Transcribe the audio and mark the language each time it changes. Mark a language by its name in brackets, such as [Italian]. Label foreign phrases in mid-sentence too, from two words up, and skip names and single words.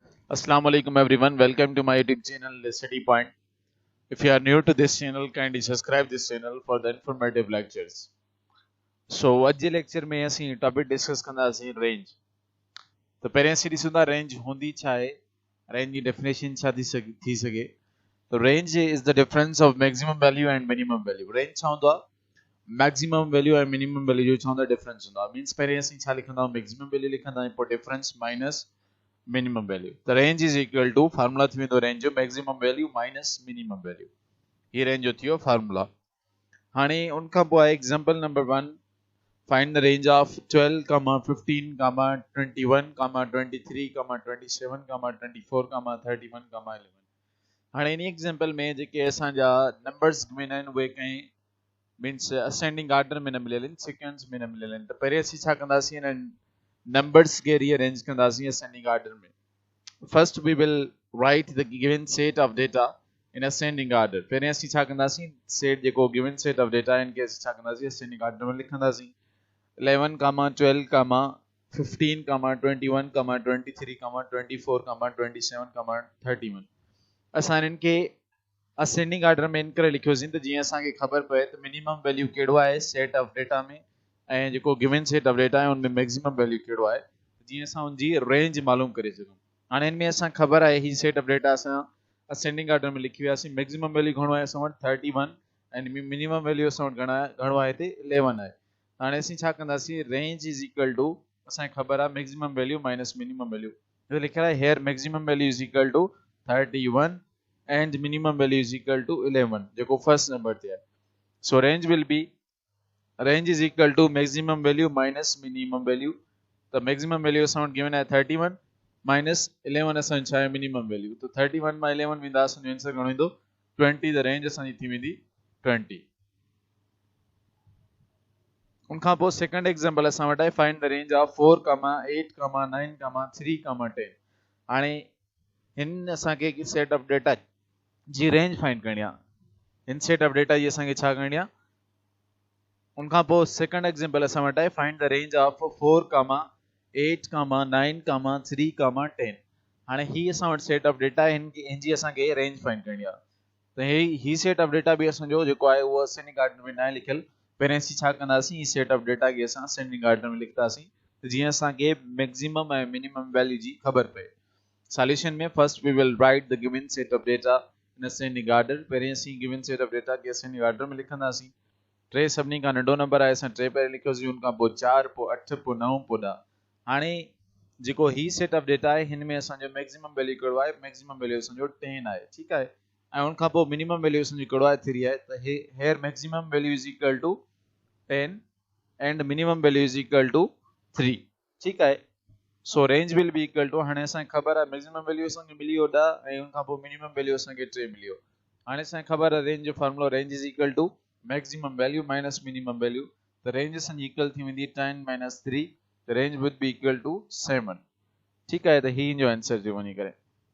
[English] Assalamu alaikum everyone. Welcome to my YouTube channel Study Point. If you are new to this channel, kindly subscribe this channel for the informative lectures. [Sindhi] So अॼु जे लेक्चर में असीं [English] topic discuss [Sindhi] कंदासीं रेंज. तो पहिरियों असीं ॾिसूं था रेंज हूंदी छा आहे, रेंज जी डेफिनेशन छा थी सघे. [English] तो range is the difference of maximum value and minimum value. [Sindhi] रेंज छा हूंदो आहे? [English] maximum value [Sindhi] ऐं [English] minimum value [Sindhi] जो छा हूंदो आहे डिफरेंस हूंदो आहे. मींस पहिरियों असीं छा लिखंदा आहियूं, [English] maximum value [Sindhi] लिखंदा आहियूं, पोइ [English] difference minus minimum value. The range is equal to formula [Sindhi] थी वेंदो [English] range जो maximum value minus minimum value. [Sindhi] ये range जो थियो formula. हाणे उन खां पोइ आहे [English] example number [Sindhi] 1. [English] Find the range of 12, 15, 21, 23, 27, 24, 31, 11. [Sindhi] हाणे इन example में जेके असांजा [English] numbers given [Sindhi] आहिनि उहे कंहिं [English] means ascending order [Sindhi] में न मिलियल आहिनि, sequence में न मिलियल आहिनि. त पहिरियों असीं छा कंदासीं, हिन numbers खे rearrange कंदासीं [English] ascending order [Sindhi] में. [English] First we will write the given set of data in ascending order. [Sindhi] पहिरें असीं छा कंदासीं, set जेको [English] given set of data [Sindhi] इनके असीं छा कंदासीं [English] ascending order [Sindhi] में लिखंदासीं. 11, 12, 15, 21, 23, 24, 27, 31. असां इनके [English] ascending order [Sindhi] में इन करे लिखियोसीं त जीअं असांखे ख़बर पए त [English] minimum value [Sindhi] कहिड़ो आहे [English] set of data [Sindhi] में ऐं जेको [English] given set of data [Sindhi] आहे उनमें [English] maximum value [Sindhi] कहिड़ो आहे, जीअं असां उनजी रेंज मालूम करे सघूं. हाणे इनमें असां ख़बर आहे ही [English] set of data [Sindhi] असां [English] ascending order [Sindhi] में लिखी वियासीं. [English] maximum value [Sindhi] घणो आहे असां वटि 31 ऐं [English] minimum value [Sindhi] असां वटि घणो आहे हिते 11 आहे. हाणे असीं छा कंदासीं, [English] range is equal to [Sindhi] असांखे ख़बर आहे [English] maximum value minus minimum value. [Sindhi] हिते लिखियल आहे [English] here maximum value is equal to 31 and minimum value is equal to 11 [Sindhi] जेको [English] first number [Sindhi] ते आहे. [English] so range will be range is equal to maximum value minus minimum value. [Sindhi] त [English] maximum value [Sindhi] असां वटि गिवन आहे 31 माइनस 11 असांजी छा आहे [English] minimum value. [Sindhi] तो 31 मां 11 वेंदा असांजो आंसर घणो ईंदो 20. [English] the range [Sindhi] असांजी थी वेंदी 20. उन खां पोइ [English] second example [Sindhi] असां वटि आहे [English] find the range of 4, 8, 9, 3, 10. [Sindhi] हाणे हिन असांखे [English] set of data [Sindhi] जी [English] range find [Sindhi] करणी आहे. हिन [English] set of data [Sindhi] जी असांखे छा करणी आहे. उन खां पोइ [English] second example [Sindhi] असां वटि आहे [English] find the range of 4, 8, 9, 3, 10. [Sindhi] हाणे ही असां वटि [English] set of data [Sindhi] आहे, हिनजी असांखे [English] range find [Sindhi] करणी आहे. त ही [English] set of data [Sindhi] बि असांजो जेको आहे उहो [English] ascending order [Sindhi] में न आहे लिखियल. पहिरियों असीं छा कंदासीं, ही [English] set of data [Sindhi] खे असां [English] ascending order [Sindhi] में लिखंदासीं त जीअं असांखे मैक्सिमम ऐं [English] minimum value [Sindhi] जी ख़बर पए. [English] सॉल्यूशन में first we will write the given set of data in ascending order. [Sindhi] पहिरियों असीं [English] given set of data [Sindhi] खे [English] ascending order [Sindhi] में लिखंदासीं. 3 सभिनी खां नंढो नंबर आहे, असां 3 पहिरियों लिखियोसीं, उन खां पोइ 4, पोइ 8, पोइ 9, पोइ 10. हाणे जेको ही [English] set of data [Sindhi] आहे हिन में असांजो [English] maximum value [Sindhi] कहिड़ो आहे, [English] maximum value [Sindhi] असांजो 10 आहे. ठीकु आहे. ऐं उन खां पोइ [English] minimum value [Sindhi] असांजो कहिड़ो आहे 3 आहे. [English] त here maximum value is equal to 10 and minimum value is equal to 3. [Sindhi] ठीकु आहे. [English] so range will be equal to, [Sindhi] हाणे असांखे ख़बर आहे [English] maximum value [Sindhi] असांखे मिली वियो 10 ऐं उन खां पोइ [English] minimum value [Sindhi] असांखे 3 मिली वियो. हाणे असांखे ख़बर आहे रेंज जो फॉर्मूला [English] range is equal to maximum value minus minimum value. [Sindhi] त रेंज असांजी इक्वल थी वेंदी 10 - 3. [English] त range would be equal to 7. [Sindhi] ठीकु आहे. त ही जो आंसर जो वञी करे